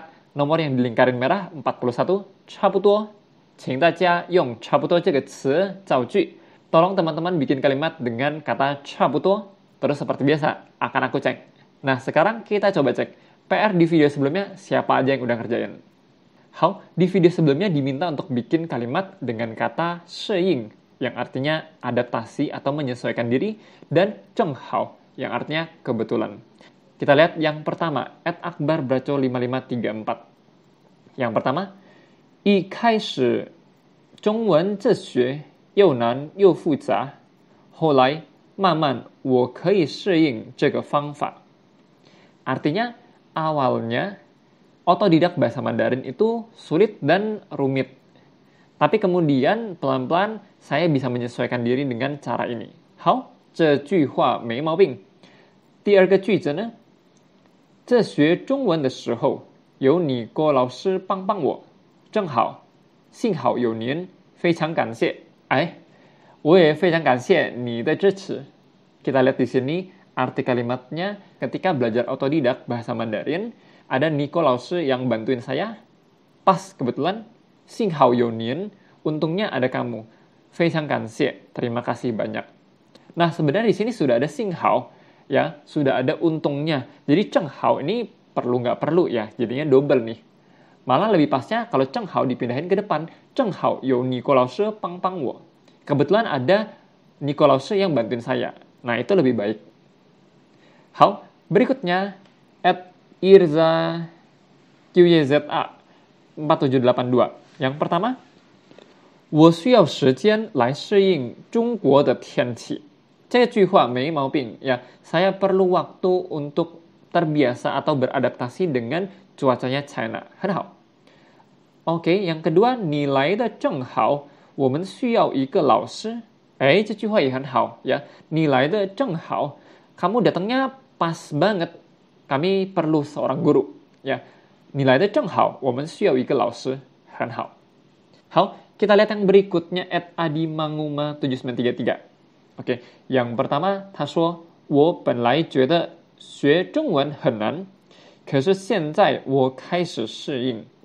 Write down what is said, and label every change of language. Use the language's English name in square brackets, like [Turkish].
[Indonesian] Nomor yang dilingkarin merah 41, 差不多. [Chinese] 请大家用差不多这个词造句. [Indonesian] Tolong teman-teman bikin kalimat dengan kata 差不多. Terus seperti biasa, akan aku cek. Nah, sekarang kita coba cek. PR di video sebelumnya, siapa aja yang udah ngerjain? How, di video sebelumnya diminta untuk bikin kalimat dengan kata 适应, yang artinya adaptasi atau menyesuaikan diri, dan 正好, yang artinya kebetulan. Kita lihat yang pertama, @akbarbraco5534. Yang pertama, [Chinese] 一开始中文这学又难又复杂，后来慢慢我可以适应这个方法. [Indonesian] Artinya, awalnya otodidak bahasa Mandarin itu sulit dan rumit. Tapi kemudian pelan-pelan saya bisa menyesuaikan diri dengan cara ini. [Chinese] 好，这句话没毛病。第二个句子呢？这学中文的时候，有你郭老师帮帮我，正好，幸好有您，非常感谢。哎，我也非常感谢你的支持。 [Indonesian] Kita lihat di sini arti kalimatnya ketika belajar otodidak bahasa Mandarin, ada Nico Laoshi yang bantuin saya. Pas kebetulan, [Chinese] 幸好有您, [Indonesian] untungnya ada kamu. [Chinese] 非常感谢, [Indonesian] terima kasih banyak. Nah, sebenarnya di sini sudah ada 幸好, ya, sudah ada untungnya. Jadi 正好ini perlu nggak perlu ya, jadinya double nih. Malah lebih pasnya kalau 正好 dipindahin ke depan, [Chinese] 正好有你郭老师帮帮我. [Indonesian] Kebetulan ada Nico Laoshi yang bantuin saya. Nah, itu lebih baik. 好, berikutnya @irza QYZA 4782. [Chinese] Yang pertama, 我需要时间来适应中国的天气。这句话没毛病ya. [Indonesian] Saya perlu waktu untuk terbiasa atau beradaptasi dengan cuacanya China. [Chinese] 很好. Oke, yang kedua, 你来的正好，我们需要一个老师。哎，这句话也很好ya. 你来的正好， [Indonesian] kamu datangnya pas banget. Kami perlu seorang guru ya. [Chinese] 你来的正好，我们需要一个老师。很好. [Indonesian] 好, kita lihat yang berikutnya @adimanguma7933. Oke, yang pertama, [Chinese] 他说我本来觉得学中文很难，可是现在我开始适应。